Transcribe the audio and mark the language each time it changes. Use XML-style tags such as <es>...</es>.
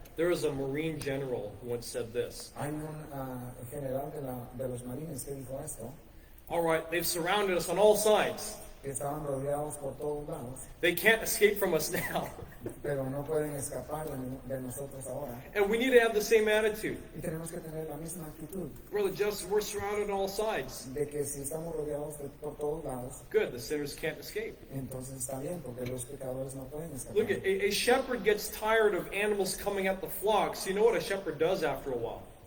<en>There was a Marine general who once said this.</en> <es>Hay un general de los marines que dijo esto,</es> <en>All right, they've surrounded us on all sides.</en> <es>que estaban rodeados por todos lados,</es> <en>They can't escape from us now.</en> <es>pero no pueden escapar de nosotros ahora.</es> <en>And we need to have the same attitude.</en> <es>Y tenemos que tener la misma actitud</es> <en>Brother Justin, we're surrounded on all sides.</en> <es>de que si estamos rodeados por todos lados,</es> <en>Good, the sinners can't escape.</en> <es>entonces está bien, porque los pecadores no pueden escapar.</es> <en>Look, a shepherd gets tired of animals coming at the flocks. You know what a shepherd does after a while?</en>